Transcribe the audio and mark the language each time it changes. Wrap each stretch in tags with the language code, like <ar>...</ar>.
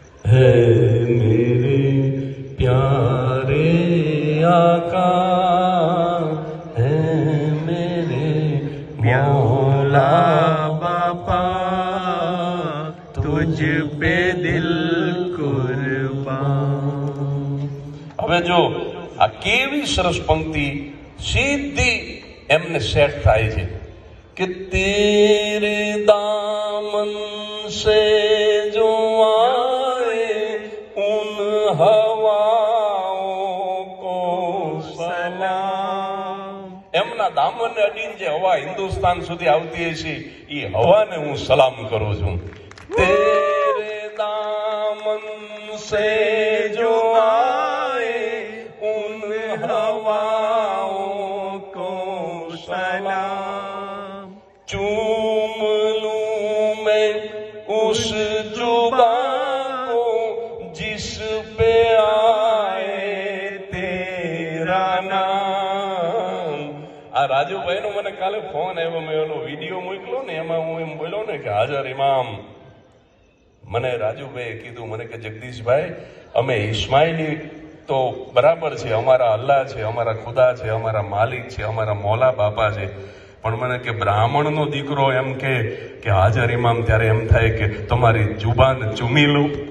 <hi>है मेरे प्यारे आका, है मेरे मौला बापा, तुझ पे दिल कुर्बान.</hi> <gu>હવે જો આ કેવી સરસ પંક્તિ સીધી એમને સેટ થાય છે કે</gu> <hi>તેરે દામન સે જો આए ઉન હવાઓ કો સલામ.</hi> <gu>એમના દામનને અડીને જે હવા હિન્દુસ્તાન સુધી આવતી હશે એ હવાને હું સલામ કરું છું.</gu> <hi>તેરે દામન સે જો આए ઉન હવાઓ કો સલામ. चूम लूं मैं उस जुबां को जिस पे आए तेरा नाम.</hi> <gu>આ રાજુભાઈ નો મને કાલે ફોન આવ્યો, મેં ઓલો વિડીયો મોકલ્યો ને એમાં હું એમ બોલ્યો ને કે હાજર ઇમામ. મને રાજુભાઈએ કીધું, મને કે જગદીશભાઈ અમે ઇસ્માઇલી તો બરાબર છે, અમારા અલ્લાહ છે, અમારા ખુદા છે, અમારા માલિક છે, અમારા મૌલા બાપા છે, પણ મને કે બ્રાહ્મણનો દીકરો એમ કે હાજર ઇમામ ત્યારે એમ થાય કે તમારી જુબાન ચૂમી લો.</gu>